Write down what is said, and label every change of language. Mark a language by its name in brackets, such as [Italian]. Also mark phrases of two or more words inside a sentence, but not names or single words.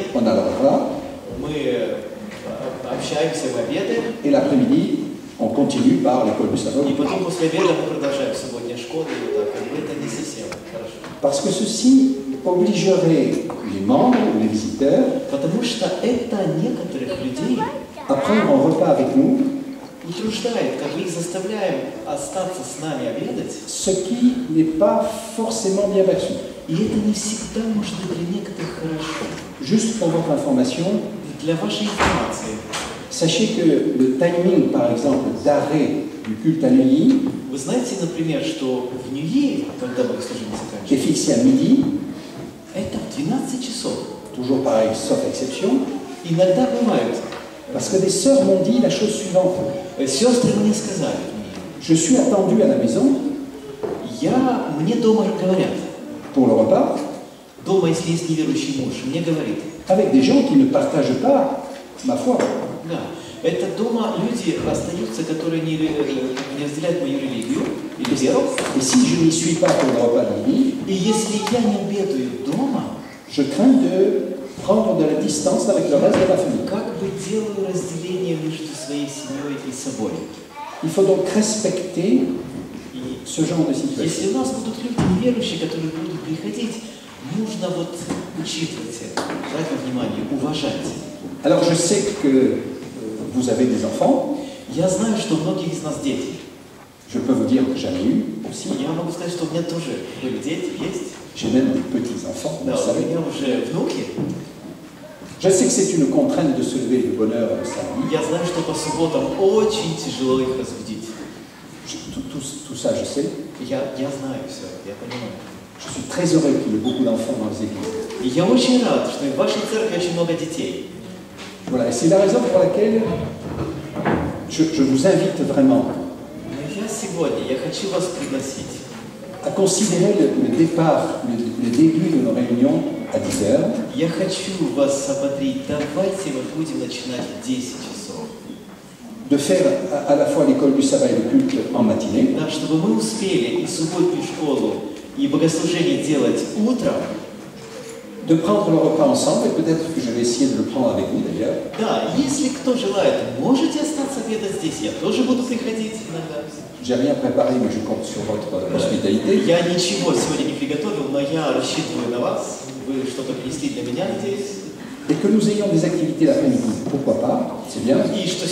[French] on a le repas, [Russian] мы общаемся в обеды, [French] et l'après-midi on continue par l'école du sabbat. [Russian] и потом после обеда мы продолжаем субботняя школа, и вот так, как бы это не совсем хорошо. [French] Parce que ceci obligerait les membres ou les visiteurs [Russian] Потому что это некоторых людей [French] à prendre un repas avec nous, [Russian] утруждает, как бы их заставляем остаться с нами обедать, [French] ce qui n'est pas forcément bien perçu. [Russian] и это не всегда может быть для некоторых хорошо. [French] Juste pour votre information, [Russian] Для вашей информации, [French] sachez que le timing, par exemple, d'arrêt du culte à Neuilly [Russian] вы знаете, например, что в Нью-Йорке, когда богослужение [French] est [Russian] заканчивается, [French] fixé à midi, [Russian] это в 12 часов. [French] toujours pareil, sauf exception, [Russian] Иногда бывают. [French] parce que des sœurs m'ont dit la chose suivante. [Russian] Сестры мне сказали, [French] Je suis attendu à la maison [Russian] мне дома говорят, [French] pour le repas [Russian] дома, если есть неверующий муж, мне говорит, [French] avec des gens qui ne partagent pas ma foi. [Russian] да, это дома люди остаются, которые не разделяют мою религию или веру, [French] Et si je n'y suis pas pour le repas de midi, [Russian] и если я не обедаю дома, [French] je crains de prendre de la distance avec le reste de la famille. [Russian] как бы делаю разделение между своей семьей и собой. [French] Il faut donc respecter [Russian] И [French] ce genre de situation. [Russian] если у нас будут люди неверующие, которые будут приходить, нужно вот учитывать это, брать во внимание, уважать. [French] Alors je sais que vous avez des enfants, [Russian] Я знаю, что у многих из нас дети. [French] je peux vous dire que j'en ai eu aussi, [Russian] Я могу сказать, что у меня тоже были дети, есть. [French] j'ai même des petits-enfants, vous [Russian] Да, [French] le [Russian] у [French] savez. [Russian] меня уже внуки. [French] Je sais que c'est une contrainte de se lever de bonne heure le samedi. [Russian] Я знаю, что по субботам очень тяжело их разбудить. [French] Tout ça, je sais. [Russian] Я знаю все, я понимаю. [French] Je suis très heureux qu'il y ait beaucoup d'enfants dans les églises. [Russian] И я очень рад, что и в вашей церкви очень много детей. [French] Voilà, et c'est la raison pour laquelle je vous invite vraiment [Russian] Но я сегодня, я хочу вас пригласить [French] à considérer le départ, le début de nos réunions à 10 heures, [Russian] Я хочу вас ободрить. Давайте мы будем начинать в 10 часов. [French] de faire à la fois l'école du sabbat et le culte en matinée, [Russian] Да, чтобы мы успели и субботнюю школу, и богослужение делать утром. [French] de prendre le repas ensemble, et peut-être que je vais essayer de le prendre avec vous d'ailleurs, [Russian] Да, если кто желает, можете остаться обедать здесь. Я тоже буду приходить иногда. [French] j'ai rien préparé, mais je compte sur votre hospitalité. [Russian] Я ничего сегодня не приготовил, но я рассчитываю на вас. Вы что-то принесли для меня, надеюсь. [French] Et que nous ayons des activités l'après-midi, pourquoi pas, c'est bien.